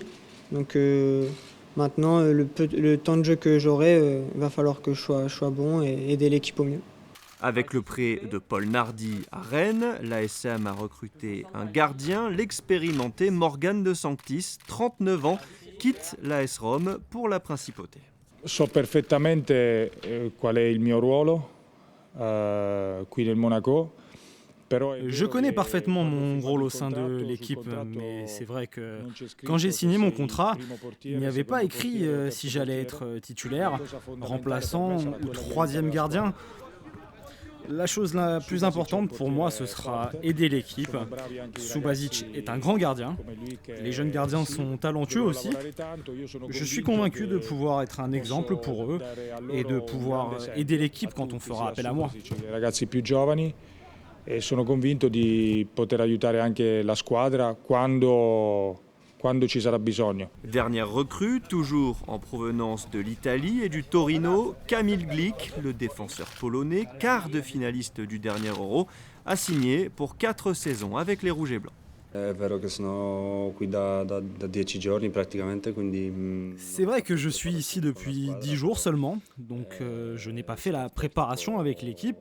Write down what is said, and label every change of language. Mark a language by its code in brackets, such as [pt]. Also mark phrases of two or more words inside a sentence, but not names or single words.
[fr] Donc, maintenant, le temps de jeu que j'aurai, il va falloir que je sois bon et aider l'équipe au mieux. Avec le prêt de Paul Nardi à Rennes, l'ASM a recruté un gardien, l'expérimenté Morgan De Sanctis, 39 ans, quitte l'AS Rome pour la Principauté. [it] So perfettamente qual è il mio ruolo qui nel Monaco [fr] Je connais parfaitement mon rôle au sein de l'équipe, mais c'est vrai que quand j'ai signé mon contrat, il n'y avait pas écrit si j'allais être titulaire, remplaçant ou troisième gardien. La chose la plus importante pour moi, ce sera aider l'équipe. Subasic est un grand gardien. Les jeunes gardiens sont talentueux aussi. Je suis convaincu de pouvoir être un exemple pour eux et de pouvoir aider l'équipe quand on fera appel à moi. [it] E sono convinto di poter aiutare anche la squadra quando ci sarà bisogno. [fr] Dernière recrue, toujours en provenance de l'Italie et du Torino, Kamil Glik, le défenseur polonais, quart de finaliste du dernier Euro, a signé pour 4 saisons avec les Rouges et Blancs. C'est vrai que je suis ici depuis 10 jours seulement, donc je n'ai pas fait la préparation avec l'équipe.